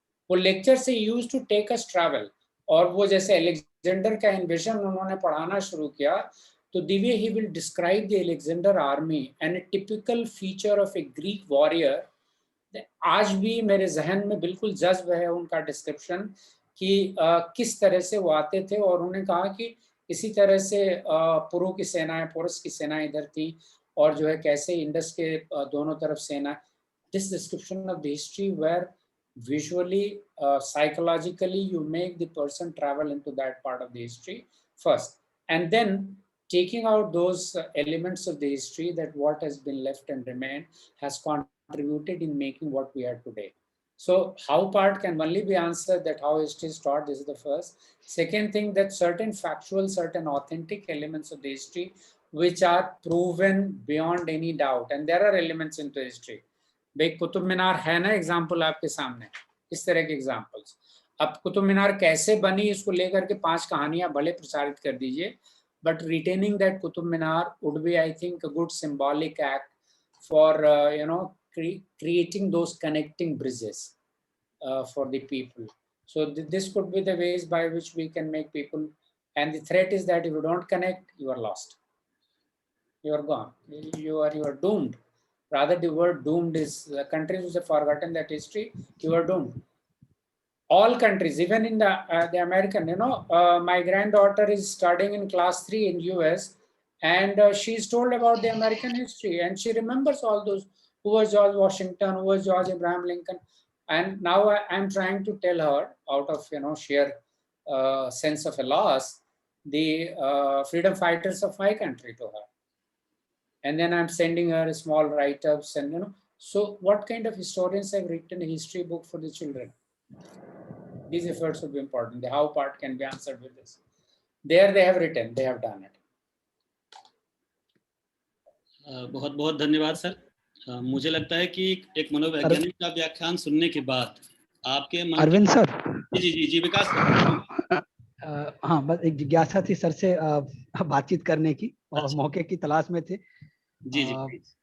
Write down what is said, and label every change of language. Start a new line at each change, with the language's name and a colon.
Hindi: वो लेक्चर से
English: use to take us travel,
Hindi: और वो जैसे अलेक्जेंडर का इन्वेजन उन्होंने पढ़ाना शुरू किया, तो
English: the way he will describe the Alexander army and a typical feature of a Greek warrior,
Hindi: आज भी मेरे जहन में बिल्कुल जज्ब है उनका डिस्क्रिप्शन, कि किस तरह से वो आते थे, और उन्होंने कहा कि इसी तरह से पुरु की सेनाएं, पुरुष की सेनाएं इधर थी, और जो है कैसे इंडस के दोनों तरफ सेना.
English: This description of the history where visually, psychologically you make the person travel into that part of the history first, and then taking out those elements of the history that what has been left and remained has contributed in making what we are today. So how part can only be answered that how history is taught. This is the first. Second thing, that certain factual, certain authentic elements of the history which are proven beyond any doubt, and there are elements into history.
Hindi: भाई कुतुब मीनार है ना example आपके सामने, इस तरह के examples. अब कुतुब मीनार कैसे बनी इसको लेकर के 5 कहानियां भले प्रचारित कर दीजिए,
English: But retaining that Qutub Minar would be, I think, a good symbolic act for creating those connecting bridges for the people. So this could be the ways by which we can make people, and the threat is that if you don't connect, you are lost, you are gone, you are doomed. Rather, the word doomed is, countries which have forgotten that history, you are doomed. All countries, even in the American, my granddaughter is studying in class 3 in US, and she's told about the American history, and she remembers all those, who was George Washington, who was George Abraham Lincoln. And now I'm trying to tell her, out of sheer sense of a loss, the freedom fighters of my country to her. And then I'm sending her small write-ups, and so what kind of historians have written a history book for the children? These efforts would be important. The how part can be answered with this. There they have written, they have done it.
Hindi: बहुत बहुत धन्यवाद sir. मुझे लगता है कि एक मनोवैज्ञानिक का व्याख्यान सुनने के बाद आपके मन अरविंद सर. जी जी जी विकास. हाँ, बस एक जिज्ञासा थी सर से बातचीत करने की, और अच्छा. मौके की तलाश में थे. जी जी